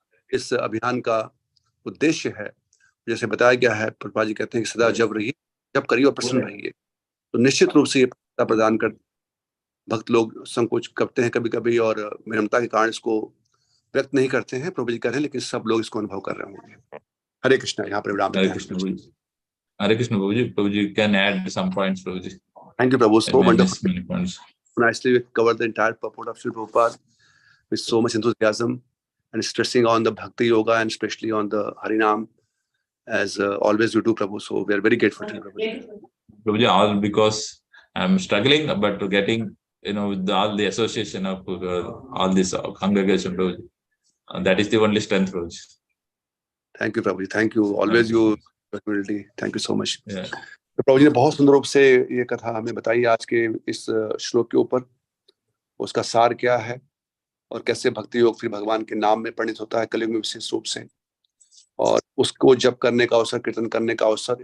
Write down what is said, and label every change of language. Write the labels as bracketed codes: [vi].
[hi] इस अभियान का उद्देश्य है, जैसे बताया गया है, प्रभुपाद जी कहते हैं कि सदा जप रहिए, जप करिए और प्रसन्न रहिए। तो निश्चित रूप से ये प्रदान कर भक्त लोग संकोच करते हैं कभी कभी, और विनम्रता के कारण इसको व्यक्त नहीं करते हैं। प्रभु जी कह रहे हैं, लेकिन सब लोग इसको अनुभव कर रहे होंगे। हरे कृष्णा। यहाँ पर विराम देते हैं। [en] Hare Krishna, Prabhuji. Prabhuji can add some points, Prabhuji. Thank you, Prabhu. So wonderful. Nicely we covered the entire purport of Sri Prabhupada with so much enthusiasm, and stressing on the Bhakti Yoga and especially on the Harinam, as always you do, Prabhu. So we are very grateful to you, Prabhuji. Prabhuji, all because I'm struggling, but getting, with all the association of all this congregation, Prabhuji. That is the only strength, Prabhuji. Thank you, Prabhuji. Thank you. Always you. Thank you so much. [hi] तो प्रभु जी ने बहुत सुंदर रूप से ये कथा हमें बताई आज के इस श्लोक के ऊपर, उसका सार क्या है और कैसे भक्ति योग फिर भगवान के नाम में परिणित होता है कलयुग में विशेष रूप से, और उसको जप करने का अवसर, कीर्तन करने का अवसर।